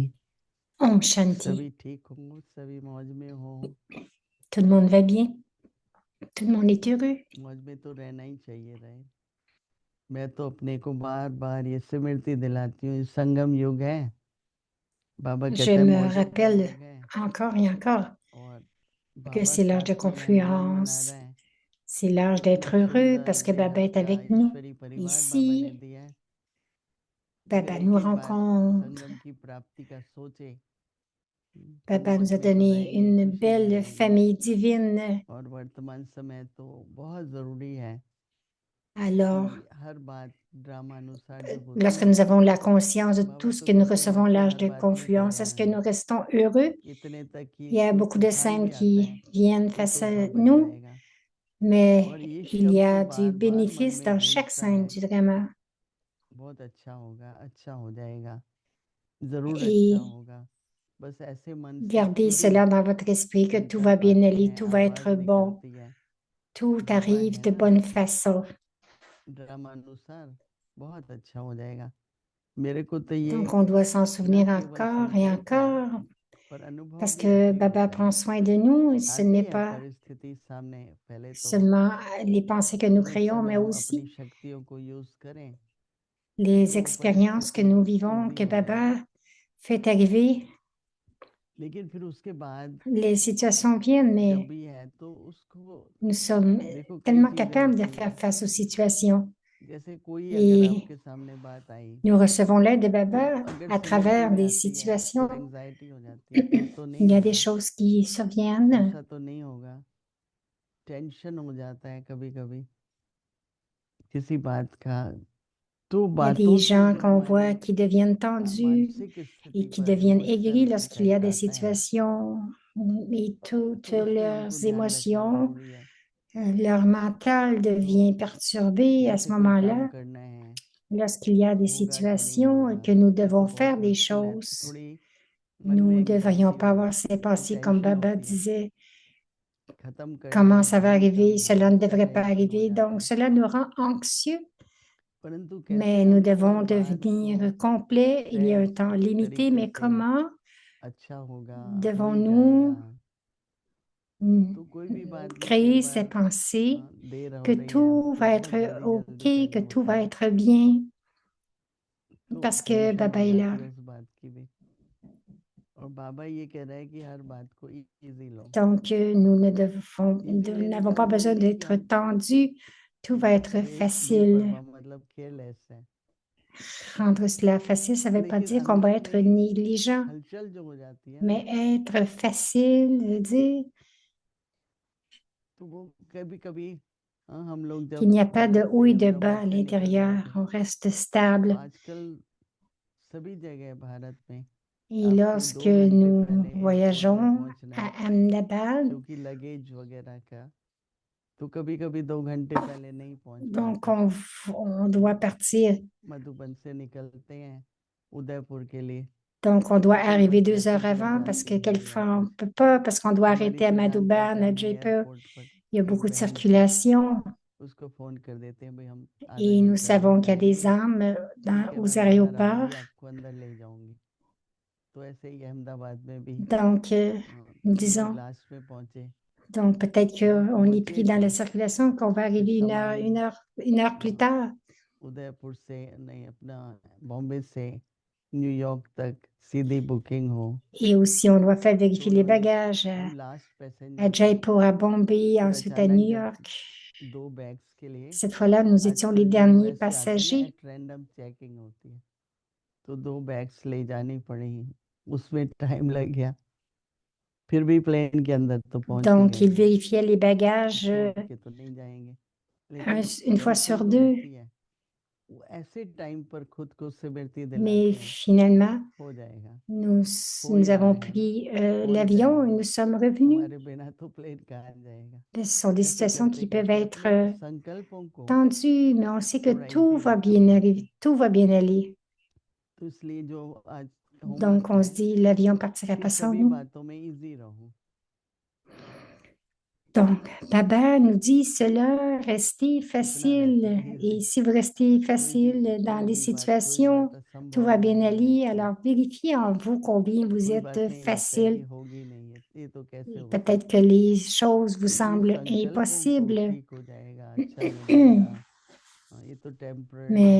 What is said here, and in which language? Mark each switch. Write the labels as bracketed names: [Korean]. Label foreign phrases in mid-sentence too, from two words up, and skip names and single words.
[Hindi] ॐ शांति. सभी ठीक हो, सभी मौज में हो। [French] Tout le monde va bien? Tout le monde est heureux? [Hindi] मौज में तो रहना ही चाहिए, राइट। मैं तो अपने को बार बार ये स्मृति दिलाती हूँ, संगम युग है। बाबा [French] Je [Hindi] कहते हैं [French] me [Hindi] मौजों का [French] rappelle [Hindi] युग है [French] encore et encore [Hindi] और [French] que [Hindi] बाबा [French] c'est l'âge de [Hindi] साथ में है, मिलन मना [French] confluence. [Hindi] रहा है। [French] C'est l'âge d'être [Hindi] एक [French] heureux parce [Hindi] सुंदर [French] que Baba est [Hindi] बेहद सा [French] avec nous [Hindi] ईश्वरी परिवार बाबा ने [French] ici. [Hindi] दिया है। [French] Baba [Hindi] एक [French] nous [Hindi] एक बार [French] rencontre. [Hindi] संगम की प्राप्ति का सोचे तो [French] Baba [Hindi] मौज [French] nous a [Hindi] में तो [French] donné [Hindi] रहेंगे, [French] une [Hindi] खुशी में [French] belle [Hindi] रहेंगे। [French] famille divine. [Hindi] और वर्तमान समय तो बहुत जरूरी है [French] Alors, [Hindi] कि हर बात ड्रामा अनुसार जो होती [French] lorsque [Hindi] है, [French] nous avons la conscience de tout [Hindi] बाबा [French] ce [Hindi] तो [French] que nous [Hindi] कहते हैं [French] recevons [Hindi] हर कोई [French] l'âge [Hindi] हर [French] de [Hindi] बात में [French] confluence, est-ce [Hindi] कल्याण [French] que [Hindi] है। [French] nous restons heureux? [Hindi] इतने तक कि [French] Il y a [Hindi] कोई [French] beaucoup de [Hindi] तूफान [French] scènes [Hindi] भी आता है [French] qui viennent [Hindi] तो [French] face [Hindi] तोहफा [French] à [Hindi] बन [French] nous, [Hindi] जाएगा। [French] mais [Hindi] और ये [French] il y [Hindi] शब्द [French] a du [Hindi] बार बार मन [French] bénéfice [Hindi] में [French] dans chaque [Hindi] गूंजता [French] scène [Hindi] है, [French] du drama. [Hindi] बहुत अच्छा होगा, अच्छा हो जाएगा, जरूर अच्छा [French] Et [Hindi] होगा। बस ऐसे मन से [French] gardez [Hindi] खुद ही [French] cela dans votre esprit, que [Hindi] हम [French] tout [Hindi] कह [French] va bien [Hindi] पाते [French] aller, [Hindi] हैं, [French] tout va [Hindi] आवाज [French] être bon, [Hindi] निकलती है। [French] tout [Hindi] बाबा [French] arrive [Hindi] है [French] de [Hindi] ना, [French] bonne façon. [Hindi] ड्रामा अनुसार बहुत अच्छा हो जाएगा। मेरे को तो ये [French] Donc, on doit s'en [Hindi] न [French] souvenir [Hindi] केवल [French] encore et [Hindi] संकल्प है [French] encore, [Hindi] पर अनुभव [French] parce [Hindi] भी [French] que [Hindi] ऐसे [French] Baba [Hindi] होता [French] prend [Hindi] है। [French] soin de nous, et ce [Hindi] आती [French] n'est [Hindi] है [French] pas [Hindi] परिस्थिति सामने, पहले तो [French] seulement les pensées que nous [Hindi] उस [French] créons, [Hindi] समय [French] mais [Hindi] हम अपनी [French] aussi [Hindi] शक्तियों को यूज करें [French] les [Hindi] तो वो [French] expériences que [Hindi] परिस्थिति [French] nous vivons, [Hindi] इजी [French] que [Hindi] हो जाए। [French] Baba fait arriver. [Hindi] लेकिन फिर उसके बाद [French] Les situations viennent, [Hindi] जब [French] mais [Hindi] भी है तो उसको [French] nous sommes [Hindi] देखो, कई [French] tellement [Hindi] चीजें [French] capables de [Hindi] होती [French] faire [Hindi] हैं। [French] face aux situations. [Hindi] जैसे कोई अगर [French] Et [Hindi] आपके सामने बात आई [French] nous recevons l'aide de [Hindi] तो [French] Baba [Hindi] अगर [French] à [Hindi] स्मृति [French] travers [Hindi] में [French] des [Hindi] आती है तो [French] situations. [Hindi] एंजाइटी हो जाती है, अब तो नहीं [French] Il y a des [Hindi] होगा, [French] choses qui surviennent. [Hindi] ऐसा तो नहीं होगा, टेंशन हो जाता है कभी कभी किसी बात का। तो [French] Il y a des [Hindi] बातों से [French] gens [Hindi] जो [French] qu'on voit [Hindi] हमारी [French] qui deviennent tendus [Hindi] मानसिक [French] et [Hindi] स्थिति [French] qui [Hindi] पर [French] deviennent aigris [Hindi] इमोशनल [French] lorsqu'il y a [Hindi] इफेक्ट [French] des [Hindi] आता है, [French] situations et toutes [Hindi] तो उसमें हमको [French] leurs [Hindi] ध्यान रखना [French] émotions, [Hindi] जरूरी है। [French] leur mental devient [Hindi] तो [French] perturbé à ce [Hindi] जैसे कोई काम [French] moment-là. [Hindi] करना है, [French] Lorsqu'il y a des [Hindi] होगा कि नहीं [French] situations et [Hindi] होगा, [French] que nous [Hindi] ये तो [French] devons [Hindi] बहुत [French] faire des [Hindi] मुश्किल है। [French] choses, [Hindi] थोड़ी मन [French] nous [Hindi] में [French] ne devrions [Hindi] एंग्जाइटी [French] pas avoir ces [Hindi] और [French] pensées comme [Hindi] टेंशन [French] Baba [Hindi] होती है, [French] disait, [Hindi] खत्म करना [French] comment [Hindi] है [French] ça va [Hindi] फौरी काम [French] arriver, [Hindi] है, [French] cela ne [Hindi] उसका [French] devrait pas [Hindi] टेंशन हो [French] arriver. [Hindi] जाता [French] Donc, [Hindi] है। [French] cela nous rend anxieux, [Hindi] परंतु कैसे [French] mais nous [Hindi] हमको हर [French] devons [Hindi] बात को [French] devenir complets. Il y a un [Hindi] सहज [French] temps limité, [Hindi] तरीके [French] mais [Hindi] से [French] comment [Hindi] अच्छा होगा, हो ही जाएगा, [French] devons-nous [Hindi] तो कोई भी बात में कई [French] créer ces [Hindi] बार [French] pensées [Hindi] देर हो [French] que [Hindi] रही है, अब [French] tout [Hindi] तो [French] va [Hindi] बहुत [French] être [Hindi] जल्दी [French] OK, [Hindi] जल्दी [French] que [Hindi] करना [French] tout [Hindi] होता [French] va [Hindi] है, [French] être bien, [Hindi] तो [French] parce que [Hindi] टेंशन [French] Baba [Hindi] हो [French] est là. [Hindi] जाती है उस बात की भी। और बाबा ये कह रहा है कि हर बात को इजी लो। [French] Donc, [Hindi] इजी [French] nous [Hindi] लेने [French] n'avons [Hindi] का [French] pas [Hindi] मतलब [French] besoin [Hindi] ये कि [French] d'être [Hindi] हम [French] tendus. Tout va être facile. [Hindi] बेपरवाह मतलब केयरलेस है, [French] Rendre cela facile, ça ne veut pas [Hindi] लेकिन [French] dire qu'on va [Hindi] अंदर [French] être [Hindi] में [French] négligent, [Hindi] हलचल जो हो जाती है ना, [French] mais être facile veut dire [Hindi] तो वो कभी-कभी हम लोग [French] qu'il [Hindi] जब [French] n'y a pas de haut et de [Hindi] तीव्र [French] bas [Hindi] अवस्था [French] à [Hindi] निकल [French] l'intérieur, [Hindi] जाते [French] on [Hindi] हैं, [French] reste stable. [Hindi] आजकल सभी जगह भारत में [French] Et [Hindi] आपको [French] lorsque [Hindi] 2 घंटे [French] nous [Hindi] पहले एयरपोर्ट पे [French] voyageons [Hindi] पहुंचना [French] à [Hindi] है, [French] Ahmedabad, [Hindi] क्योंकि लगेज वगैरह का, तो कभी-कभी 2 घंटे पहले नहीं पहुंच [French] donc [Hindi] पाते। [French] on doit partir, [Hindi] मधुबन से निकलते हैं उदयपुर के लिए, [French] donc on [Hindi] तो [French] doit [Hindi] कई बार [French] arriver 2 heures [Hindi] ट्रैफिक लग [French] avant parce [Hindi] जाती [French] que [Hindi] है हर [French] quelquefois on [Hindi] जगह [French] ne [Hindi] पे। [French] peut pas, parce qu'on doit [Hindi] हमारी [French] arrêter à [Hindi] तो जान [French] Madouban, à [Hindi] पहचान है [French] Jaipur. [Hindi] एयरपोर्ट पर, [French] Il y a [Hindi] एक [French] beaucoup de [Hindi] बहन थी, [French] circulation [Hindi] उसको फोन कर देते हैं, भाई हम आधा [French] et nous [Hindi] घंटा [French] savons [Hindi] लेट [French] qu'il y a des [Hindi] आएंगे, [French] armes [Hindi] ठीक है [French] aux [Hindi] मैं बाहर [French] aéroports. [Hindi] आऊंगी, आपको अंदर ले जाऊंगी। तो ऐसे ही अहमदाबाद में भी [French] Donc, nous [Hindi] हम लोग [French] disons, [Hindi] लास्ट में पहुंचे। [French] donc peut-être [Hindi] जब [French] qu'on est pris [Hindi] पहुंचे [French] dans [Hindi] तो [French] la circulation, qu'on va [Hindi] फिर [French] arriver [Hindi] सामान [French] une heure plus [Hindi] हाँ, [French] tard. [Hindi] उदयपुर से नहीं, अपना बॉम्बे से न्यूयॉर्क तक सीधी बुकिंग हो, [French] Et aussi, on doit faire [Hindi] तो [French] vérifier les [Hindi] उन्होंने, [French] bagages [Hindi] हम लास्ट [French] à [Hindi] पैसेंजर थे, [French] Jaipur, à Bombay, [Hindi] फिर [French] ensuite à [Hindi] अचानक [French] New [Hindi] जब [French] York. [Hindi] 2 बैग्स के लिए, [French] Cette fois-là, nous étions les [Hindi] आजकल जो [French] derniers [Hindi] ऐसे आते हैं ना, [French] passagers. [English] at random checking [Hindi] होती है, तो 2 बैग्स ले जानी पड़ी, उसमें टाइम लग गया, फिर भी प्लेन के अंदर तो पहुंच ही [French] Donc, [Hindi] गए [French] ils [Hindi] थे, [French] vérifiaient les bagages [Hindi] छोड़ के तो नहीं जाएंगे, लेकिन [French] une fois [Hindi] गलती [French] sur [Hindi] तो [French] deux. [Hindi] होती है, वो ऐसे टाइम पर खुद को सिमरती [French] Mais [Hindi] दिलाते हैं, [French] finalement, [Hindi] हो जाएगा, [French] nous, [Hindi] हो ही [French] nous [Hindi] रहा [French] avons [Hindi] है ना, [French] pris [Hindi] हो ही [French] l'avion et [Hindi] जाएगा, [French] nous sommes revenus. [Hindi] हमारे बिना तो प्लेन कहाँ जाएगा। [French] Ce sont des [Hindi] ऐसे [French] situations [Hindi] करते [French] qui peuvent [Hindi] करते [French] être [Hindi] अपने संकल्पों को [French] tendues, mais on sait que [Hindi] थोड़ा [French] tout [Hindi] इजी [French] va [Hindi] रखते [French] bien [Hindi] हैं, [French] arriver, tout va bien aller. [Hindi] तो इसलिए जो आज [French] Donc, [Hindi] होमवर्क [French] on se [Hindi] है [French] dit, l'avion partira [Hindi] कि [French] pas sans [Hindi] सभी [French] nous. [Hindi] बातों में इजी रहूं। [French] Donc, Baba nous dit cela, restez [Hindi] कितना रह [French] facile. [Hindi] सके [French] Et [Hindi] इजी, [French] si vous restez [Hindi] कोई भी [French] facile dans [Hindi] कोई [French] les [Hindi] भी बात, कोई [French] situations, [Hindi] बात [French] tout [Hindi] असंभव [French] va bien [Hindi] नहीं है [French] aller. [Hindi] लगती है, [French] Alors, vérifiez en vous combien vous [Hindi] कोई [French] êtes [Hindi] बात नहीं लगता है कि [French] facile. [Hindi] होगी नहीं, ये तो कैसे [French] Et [Hindi] हो [French] peut-être [Hindi] सकता [French] que [Hindi] है, [French] les choses vous [Hindi] इसलिए [French] semblent [Hindi] संकल्पों को [French] impossibles, [Hindi] ठीक हो जाएगा, अच्छा हो जाएगा, ये तो टेम्पररी